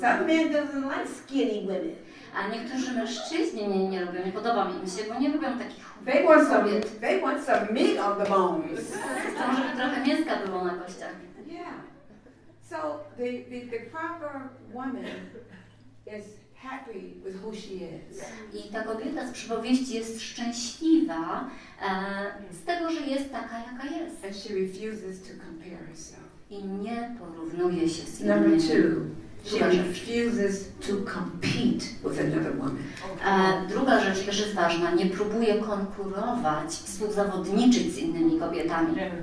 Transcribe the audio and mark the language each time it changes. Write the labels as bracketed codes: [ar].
[en] Some men doesn't like skinny women. [pl] A niektórzy mężczyźni mnie nie lubią, nie podoba mi się, bo nie lubią takich [en] They want [pl] kobiet. [en] some meat on the bones. [pl] Chcą, żeby trochę mięska było na kościach. [en] Yeah. So the proper woman is happy with who she is. [pl] I ta kobieta z przypowieści jest szczęśliwa z tego, że jest taka, jaka jest. [en] And she refuses to compare herself. [pl] I nie porównuje się z [en] Number [pl] innymi. [en] 2, she refuses to compete with another woman. [pl] Druga rzecz też jest ważna. Nie próbuje konkurować, współzawodniczyć z innymi kobietami.